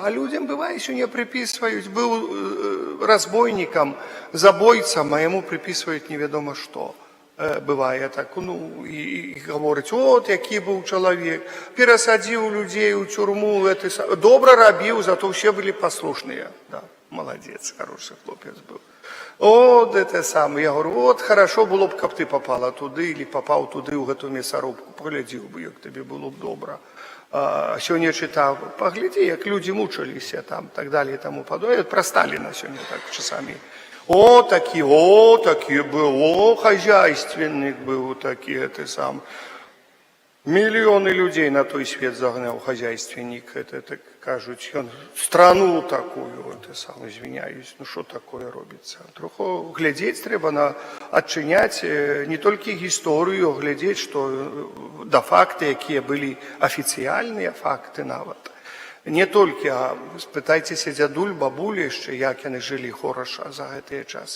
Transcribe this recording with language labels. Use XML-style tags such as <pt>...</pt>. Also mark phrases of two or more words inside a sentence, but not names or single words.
<be>А людзям, бывае, сёння прыпісваюць. Быў разбойнікам, забойцам, а яму прыпісваюць невядома што. Бывае так, і гаворыць, от які быў чалавек, перасадзіў людзей у тюрму, добра рабіў, зато ўсе былі паслушныя. Да, маладзец, хорошы хлопец быў.</be> <ru>От это самое, я говорю, от хорошо было б,</ru> <be>каб ты попала туды, или попаў туды ў гэту мясарубку, паглядзіў бы, як табе было б добра. Сёння чытаў, паглядзі, як людзі мучыліся там, так далее, тому падобное. Пра Сталіна сёння так часамі. О, такі быў, хозяйственник быў такі, ты сам. Мільёны людзей на той свет загнаў хозяйственник, это так кажуць, ён страну такую, ты сам, извиняюсь, ну што такое робіцца? Троху глядзець трэба, адчыняць не толькі гісторыю, глядзець, што да факты, якія былі афіцыяльныя факты нават. Не толькі, а спытайцеся дзядуль, бабулі яшчэ, як яны жылі хораша за гэтыя часы.</be>